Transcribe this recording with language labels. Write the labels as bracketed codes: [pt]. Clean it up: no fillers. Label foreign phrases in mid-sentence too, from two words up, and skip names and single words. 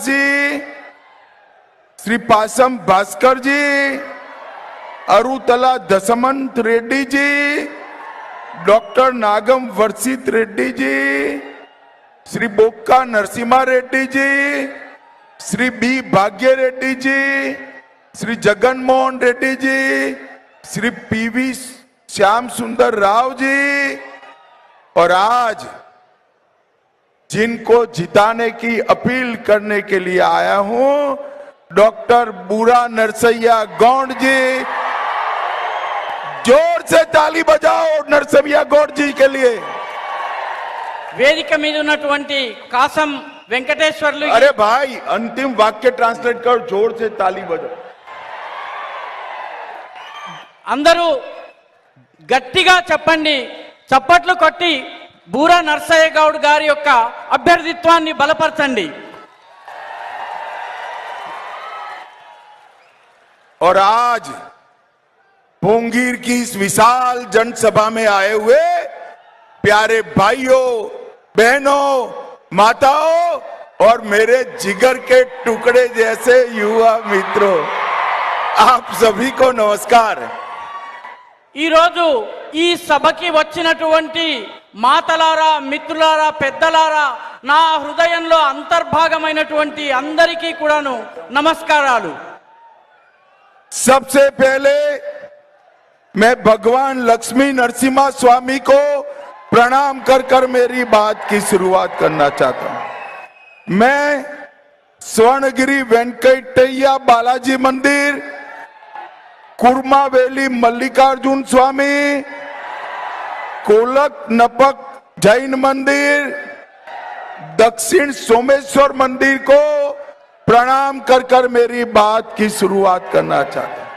[hi] जी, श्री पासम भास्कर जी, अरुतला दशमंत रेड्डी जी, डॉक्टर नागम वर्षित रेड्डी जी, श्री बोक्का नरसिम्हा रेड्डी जी, श्री बी भाग्य रेड्डी जी, श्री जगनमोहन रेड्डी जी, श्री पीवी श्याम सुंदर राव जी, और आज जिनको जिताने की अपील करने के लिए आया हूं, डॉक्टर बूरा नरसैया गौंड जी। जोर से ताली बजाओ नरसैया गौंड जी के लिए। [te] వేదిక మీద ఉన్నటువంటి కాసం వెంకటేశ్వర్లు, [hi] अरे भाई अंतिम वाक्य ट्रांसलेट कर, जोर से ताली बजाओ। [te] అందరూ గట్టిగా చెప్పండి, చప్పట్లు కొట్టి బూరా నరసయ్య గౌడ్ గారి యొక్క అభ్యర్థిత్వాన్ని బలపరచండి। [hi] और आज पोंगीर की इस विशाल जनसभा में आए हुए प्यारे भाइयों बहनों माताओं और मेरे जिगर के टुकड़े जैसे युवा मित्रों, आप सभी को नमस्कार। [te] ఈ రోజు ఈ సభకి వచ్చినటువంటి మాతలారా, మిత్రులారా, పెద్దలారా, నా హృదయంలో అంతర్భాగమైనటువంటి అందరికీ కూడాను నమస్కారాలు। [hi] सबसे पहले मैं भगवान लक्ष्मी नरसिम्हा स्वामी को प्रणाम कर कर मेरी बात की शुरुआत करना चाहता हूं। मैं स्वर्णगिरी वेंकटैया बालाजी मंदिर, कुर्मावेली मल्लिकार्जुन स्वामी, कोलक नपक जैन मंदिर, दक्षिण सोमेश्वर मंदिर को प्रणाम कर कर मेरी बात की शुरुआत करना चाहता हूं।